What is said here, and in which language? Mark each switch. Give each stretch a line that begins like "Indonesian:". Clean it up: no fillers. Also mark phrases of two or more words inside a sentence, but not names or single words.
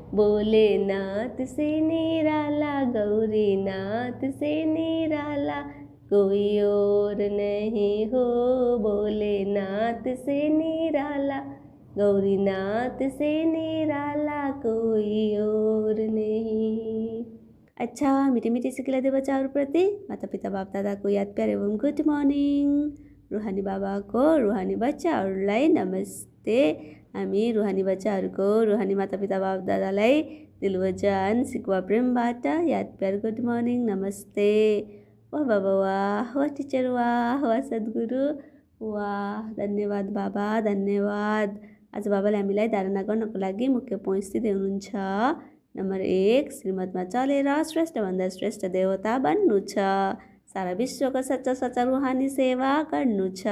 Hindi: भोलेनाथ से निराला, गौरीनाथ से निराला कोई और नहीं हो। भोलेनाथ से निराला, गौरीनाथ से निराला कोई और नहीं।
Nepali: अच्छा, मिठी मिठी सिकिला दे बच्चाहरूप्रति माता पिता बाप दादाको याद प्यार एवं
English: good morning.
Nepali: रुहानी बाबाको रुहानी बच्चाहरूलाई नमस्ते। हामी रुहानी बच्चाहरूको रुहानी माता पिता बाप दादालाई दिलवजान सिकुवा प्रेमबाट याद प्यार
English: good morning
Nepali: नमस्ते। वाह बाबा वाह, वाह टिचर वाह, वाह सद्गुरु वाह, धन्यवाद बाबा धन्यवाद। आज बाबाले हामीलाई धारणा गर्नको लागि मुख्य पोइन्ट्स दिँदै हुनुहुन्छ। नम्बर 1, श्रीमतमा चलेर श्रेष्ठभन्दा श्रेष्ठ देवता बन्नु छ। सारा विश्वको सच्चा सच्चा रुहानी सेवा गर्नु छ।